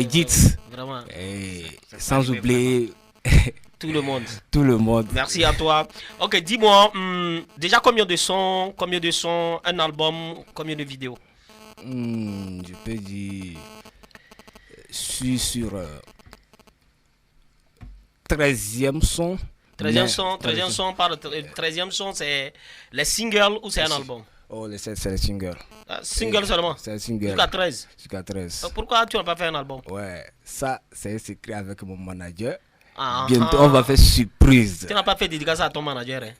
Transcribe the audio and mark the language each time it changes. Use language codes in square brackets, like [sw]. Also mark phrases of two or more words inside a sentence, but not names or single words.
[fr] Et sans oublier Tout le monde. Tout le monde. Merci à toi. Ok, dis-moi, déjà combien de sons, un album, combien de vidéos? Je peux dire, je suis sur 13e son. 13e son, par le 13e son, c'est les singles ou c'est un album? Oh, c'est les singles. Single seulement? C'est les singles. Jusqu'à 13? Jusqu'à 13. Pourquoi tu n'as pas fait un album? Ouais, ça, c'est un secret avec mon manager. Ah, Bientôt, on va faire surprise. Tu n'as pas fait dédicace à ton manager, hein?